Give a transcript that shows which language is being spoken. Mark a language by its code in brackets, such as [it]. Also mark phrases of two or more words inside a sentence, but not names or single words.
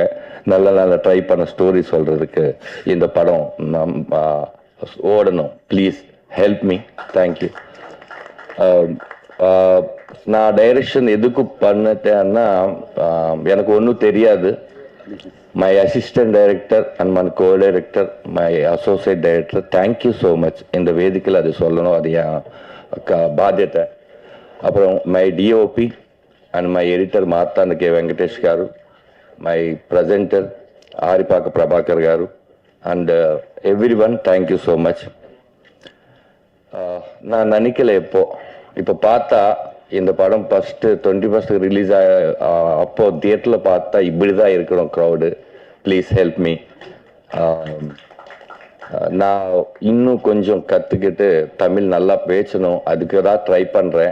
[ta] நல்ல ட்ரை பண்ண ஸ்டோரி சொல்கிறதுக்கு இந்த படம் ஓடணும். [en] please help me. thank you. [ta] நான் டைரக்ஷன் எதுக்கு பண்ணிட்டேன்னா, எனக்கு ஒன்றும் தெரியாது. [en] my assistant director and my co director, my associate director, thank you so much. [ta] இந்த வேதிக்கையில் அது சொல்லணும், அது என் బాధ్యత. [en] అప్పుడు అప్పుడు my DOP and my editor మార్తాండ కె వెంకటేష్ గారు, my presenter ఆరిపాక ప్రభాకర్ గారు and everyone thank you so much. [ta] நான் நினைக்கல இப்போ பார்த்தா இந்த படம் ஃபஸ்ட்டு 21 ரிலீஸ் அப்போ தியேட்டரில் பார்த்தா இப்படி தான் இருக்கணும் க்ரௌடு. [en] please help me. [ta] நான் இன்னும் கொஞ்சம் கற்றுக்கிட்டு தமிழ் நல்லா பேசணும், அதுக்கு தான் ட்ரை பண்ணுறேன்.